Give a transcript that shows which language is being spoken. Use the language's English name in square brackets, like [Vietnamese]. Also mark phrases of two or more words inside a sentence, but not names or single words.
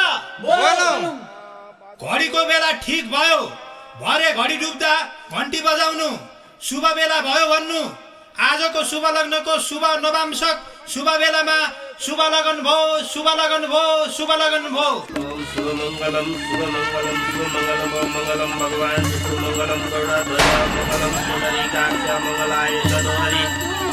[Nepali] बोलौं घडीको बेला ठीक भयो भरे घडी डुब्दा घन्टी बजाउनु शुभ बेला भयो भन्नु आजको शुभ लग्नको शुभ नवांशक शुभ बेलामा शुभ लगन भो शुभ लगन भो शुभ लगन भो [Sanskrit] शुभ मंगलम भगवान शुभ मंगलम करुणाध्वज मंगलम पुंडरीकाक्ष मंगलाय तनोहरि